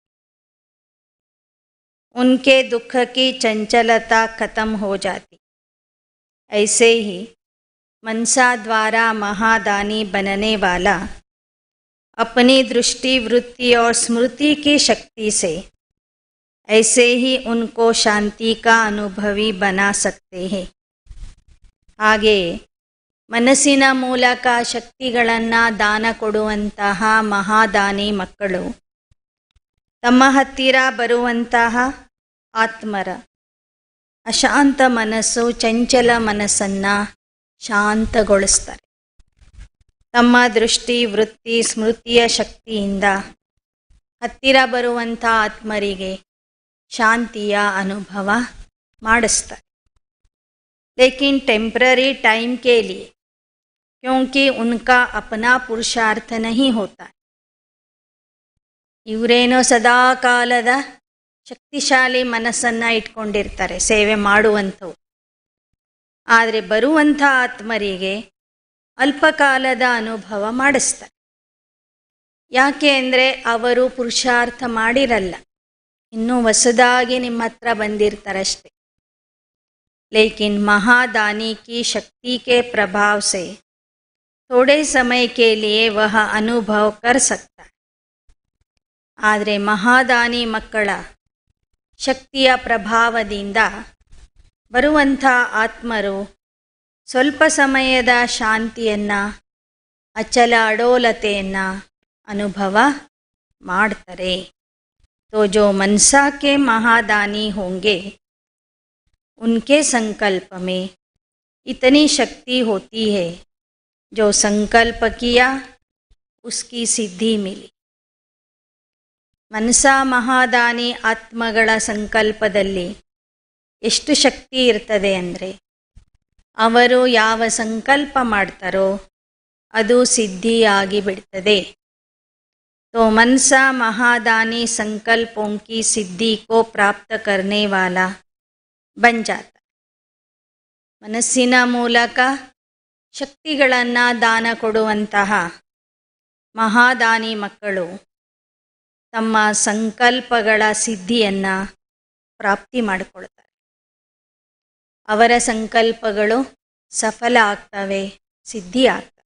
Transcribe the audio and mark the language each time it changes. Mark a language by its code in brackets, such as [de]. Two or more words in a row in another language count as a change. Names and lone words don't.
[hi] उनके दुख की चंचलता खत्म हो जाती. ऐसे ही मनसा द्वारा महादानी बनने वाला अपनी दृष्टि, वृत्ति और स्मृति की शक्ति से ऐसे ही उनको शांति का अनुभवी बना सकते हैं. [kn] ಹಾಗೆಯೇ ಮನಸ್ಸಿನ ಮೂಲಕ ಶಕ್ತಿಗಳನ್ನು ದಾನ ಕೊಡುವಂತಹ ಮಹಾದಾನಿ ಮಕ್ಕಳು ತಮ್ಮ ಹತ್ತಿರ ಬರುವಂತಹ ಆತ್ಮರ ಅಶಾಂತ ಮನಸ್ಸು, ಚಂಚಲ ಮನಸ್ಸನ್ನು ಶಾಂತಗೊಳಿಸ್ತಾರೆ. ತಮ್ಮ ದೃಷ್ಟಿ, ವೃತ್ತಿ, ಸ್ಮೃತಿಯ ಶಕ್ತಿಯಿಂದ ಹತ್ತಿರ ಬರುವಂಥ ಆತ್ಮರಿಗೆ ಶಾಂತಿಯ ಅನುಭವ ಮಾಡಿಸ್ತಾರೆ. [hi] लेकिन [en] temporary time [hi] के लिए, क्योंकि उनका अपना पुरुषार्थ नहीं होता है. [kn] ಇವರೇನೋ ಸದಾ ಕಾಲದ ಶಕ್ತಿಶಾಲಿ ಮನಸ್ಸನ್ನು ಇಟ್ಕೊಂಡಿರ್ತಾರೆ ಸೇವೆ ಮಾಡುವಂಥವು, ಆದರೆ ಬರುವಂಥ ಆತ್ಮರಿಗೆ ಅಲ್ಪಕಾಲದ ಅನುಭವ ಮಾಡಿಸ್ತಾರೆ. ಯಾಕೆ ಅಂದರೆ ಅವರು ಪುರುಷಾರ್ಥ ಮಾಡಿರಲ್ಲ, ಇನ್ನೂ ಹೊಸದಾಗಿ ನಿಮ್ಮ ಹತ್ರ ಬಂದಿರ್ತಾರಷ್ಟೆ. [hi] लेकिन महादानी की शक्ति के प्रभाव से थोड़े समय के लिए वह अनुभव कर सकता है. [kn] ಆದರೆ ಮಹಾದಾನಿ ಮಕ್ಕಳ ಶಕ್ತಿಯ ಪ್ರಭಾವದಿಂದ ಬರುವಂಥ ಆತ್ಮರು ಸ್ವಲ್ಪ ಸಮಯದ ಶಾಂತಿಯನ್ನು, ಅಚಲ ಅಡೋಲತೆಯನ್ನು ಅನುಭವ ಮಾಡ್ತಾರೆ. [hi] तो जो मनसा के महादानी होंगे उनके संकल्प में इतनी शक्ति होती है, जो संकल्प किया उसकी सिद्धि मिली. [kn] ಮನಸಾ ಮಹಾದಾನಿ ಆತ್ಮಗಳ ಸಂಕಲ್ಪದಲ್ಲಿ ಎಷ್ಟು ಶಕ್ತಿ ಇರ್ತದೆ ಅಂದರೆ ಅವರು ಯಾವ ಸಂಕಲ್ಪ ಮಾಡ್ತಾರೋ ಅದು ಸಿದ್ಧಿಯಾಗಿ ಬಿಡ್ತದೆ. [hi] तो मनसा महादानी संकल्पों की सिद्धि को प्राप्त करने वाला बन जाता. [kn] ಮನಸ್ಸಿನ ಮೂಲಕ ಶಕ್ತಿಗಳನ್ನು ದಾನ ಕೊಡುವಂತಹ ಮಹಾದಾನಿ ಮಕ್ಕಳು ತಮ್ಮ ಸಂಕಲ್ಪಗಳ ಸಿದ್ಧಿಯನ್ನು ಪ್ರಾಪ್ತಿ ಮಾಡಿಕೊಳ್ತಾರೆ. ಅವರ ಸಂಕಲ್ಪಗಳು ಸಫಲ ಆಗ್ತವೆ, ಸಿದ್ಧಿ ಆಗ್ತವೆ.